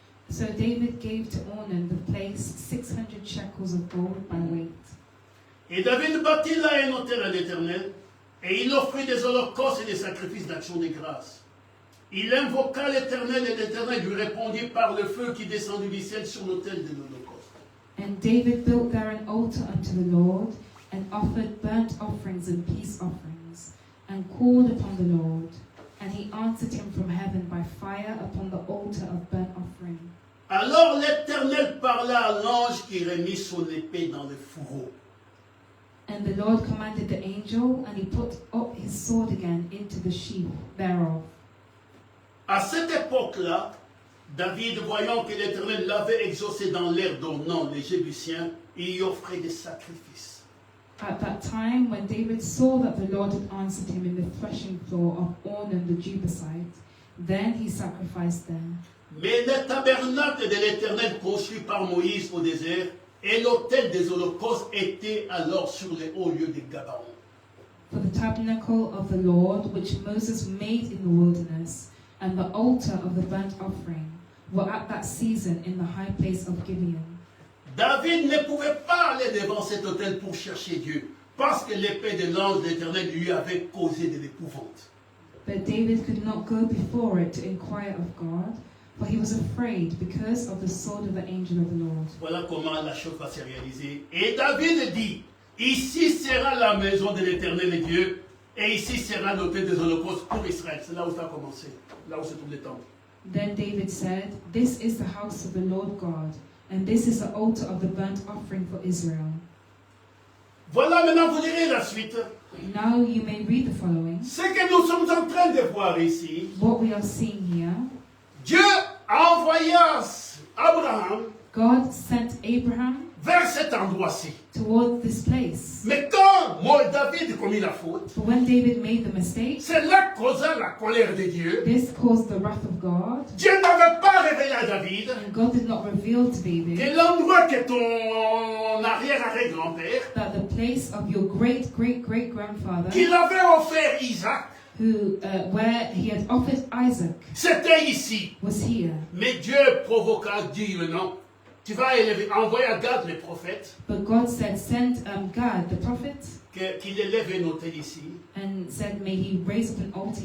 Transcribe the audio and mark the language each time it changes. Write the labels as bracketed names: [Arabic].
[English] So David gave to Ornan the place 600 shekels of gold by weight. [French] Et David bâtit là un autel à l'Éternel, et il offrit des holocaustes et des sacrifices d'action de grâce. Il invoqua l'Éternel, et l'Éternel lui répondit par le feu qui descendit du ciel sur l'autel de l'holocauste. [English] And David built there an altar unto the Lord, and offered burnt offerings and peace offerings, and called upon the Lord. And he answered him from heaven by fire upon the altar of burnt offering. [French] Alors l'Éternel parla à l'ange qui remit son épée dans le fourreau. [English] And the Lord commanded the angel, and he put up his sword again into the sheath thereof. [French] À cette époque-là, David, voyant que l'Éternel l'avait exaucé dans l'air d'Ornan, les Jébusiens, il y offrait des sacrifices. [English] At that time, when David saw that the Lord had answered him in the threshing floor of Ornan the Jebusite, then he sacrificed there. [French] Mais le tabernacle de l'Éternel construit par Moïse au désert et l'autel des holocaustes était alors sur les hauts lieux de Gabaon. [English] For the tabernacle of the Lord, which Moses made in the wilderness, and the altar of the burnt offering, were at that season in the high place of Gibeon. [French] David ne pouvait pas aller devant cet autel pour chercher Dieu, parce que l'épée de l'ange de l'Éternel lui avait causé de l'épouvante. [English] But David could not go before it to inquire of God, for he was afraid because of the sword of the angel of the Lord. [French] Voilà comment la chose va se réaliser. Et David dit, ici sera la maison de l'Éternel Dieu, et ici sera l'autel des holocaustes pour Israël. C'est là où ça a commencé, là où se trouve le temple. [English] Then David said, This is the house of the Lord God, and this is the altar of the burnt offering for Israel. [French] Voilà, maintenant vous lirez la suite. [English] Now you may read the following. [French] Ce que nous sommes en train de voir ici, [English] What we are seeing here, [French] Dieu a envoyé Abraham [English] God sent Abraham [French] vers cet endroit-ci. [English] toward this place. [French] Mais quand David commis la faute, [English] But when David made the mistake, [French] cela causa la colère de Dieu. [English] this caused the wrath of God, [French] Dieu n'avait pas révélé à David [English] and God did not reveal to [French] que [English] David [French] l'endroit que ton arrière-arrière-grand-père, [English] that the place of your great-great-great-grandfather, [French] qu'il avait offert Isaac, [English] where he had offered Isaac, [French] c'était ici. [English] was here. [French] Mais Dieu provoqua, dit non, tu vas envoyer à Gad le prophète, [English] But God said, send Gad, the prophet, [French] qu'il élève un autel ici [English] and said, may he raise up an altar